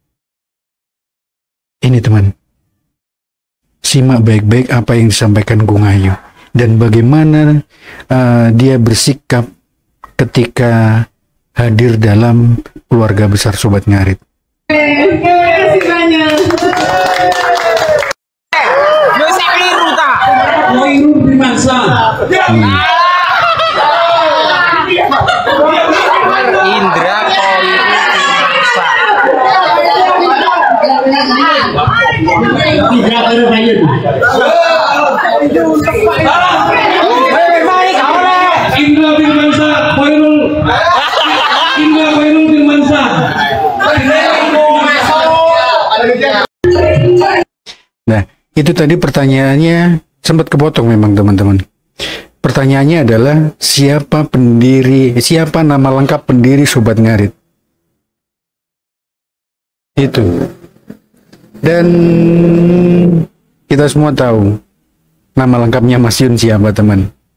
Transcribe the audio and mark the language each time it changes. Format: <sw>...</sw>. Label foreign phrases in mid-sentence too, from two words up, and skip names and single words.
<id>Ini, teman, simak baik-baik apa yang disampaikan Gung Ayu dan bagaimana dia bersikap ketika hadir dalam keluarga besar Sobat Ngarit. Terima kasih banyak. Musik biru tak? Koirul Primangsa. Indra Koirul Primangsa. Indra Koirul Mayun. Indra Primangsa Koirul. Indra Koirul Primangsa. Nah, itu tadi pertanyaannya sempat kepotong memang, teman-teman. Pertanyaannya adalah siapa nama lengkap pendiri Sobat Ngarit? Itu. Dan kita semua tahu nama lengkapnya Mas Yun siapa, teman.</id>